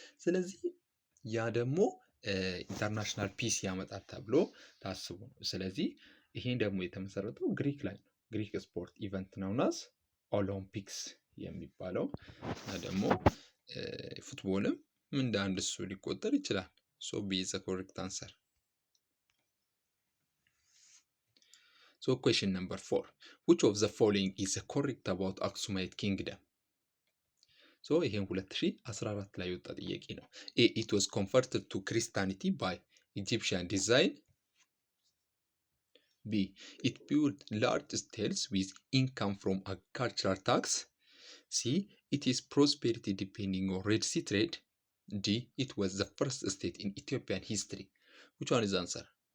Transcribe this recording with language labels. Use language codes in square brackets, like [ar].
[am] ስለዚህ ያ ደግሞ ኢንተርናሽናል ፒስ ያመጣል ተብሎ ታስቦ ነው። ስለዚህ ይሄን ደግሞ የተመሰረተው ግሪክ ላይ ነው። ግሪክ ስፖርት ኢቨንት ነውናስ ኦሎምፒክስ የሚባለው ደግሞ ፉትቦልም እንደ አንድ እሱ ሊቆጠር ይችላል። [en] So B is the correct answer. So question number 4. Which of the following is correct about Aksumite kingdom? [am] So ይሄን 2014 ላይ የወጣ ጥያቄ ነው። A. [en] It was converted to Christianity by Egyptian design. B. It built large states with income from agricultural tax. C. It is prosperity depending on Red Sea trade. D. It was the first state in Ethiopian history. Which one is the answer?